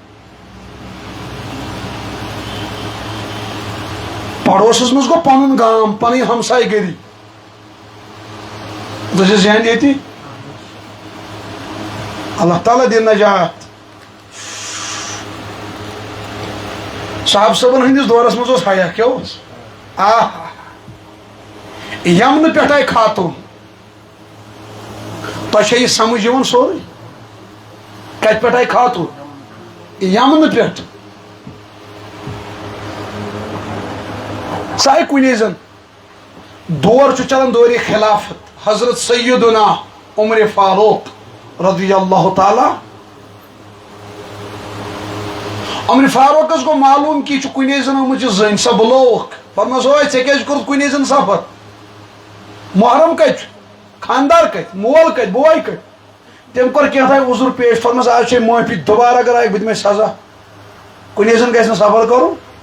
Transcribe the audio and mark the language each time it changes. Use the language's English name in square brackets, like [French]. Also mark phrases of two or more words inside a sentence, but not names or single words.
[Kashmiri] پڑوسس منٛز گوٚو پنُن گام پنٕنۍ ہمساے گری تُہۍ چھِ ذہن ییٚتی اللہ تعالیٰ دِن نجات صاحب صٲبن ہٕنٛدِس دورس منٛز اوس حیا کیٛاہ اوس یمنہٕ پٮ۪ٹھ آیہِ خاتوٗن تۄہہِ چھا یہِ سمجھ یِوان سورُے کتہِ پٮ۪ٹھ آیہِ خاتوٗن یمنہٕ پٮ۪ٹھ سۄ آیہِ کُنی زن دور چھُ چلان دورِ خلافت حضرت سیدنا عمر فاروق [Arabic] رضی اللہ تعالیٰ [Kashmiri] عمر فاروقس گوٚو معلوٗم کہ یہِ چھُ کُنی زن آمٕژ یہِ زٔنۍ سۄ بُلووُکھ فرمس اوے ژےٚ کیٛازِ کوٚرُتھ کُنی زن سفر محرم کتہِ چھُ خاندار کتہِ مول کتہِ بوے کتہِ تٔمۍ کوٚر کینٛہہ عذر پیش فرمس آز چھے معٲفی دوبارٕ اگر آیہِ بہٕ دِمے سزا کُنی زن گژھِ نہٕ سفر کرُن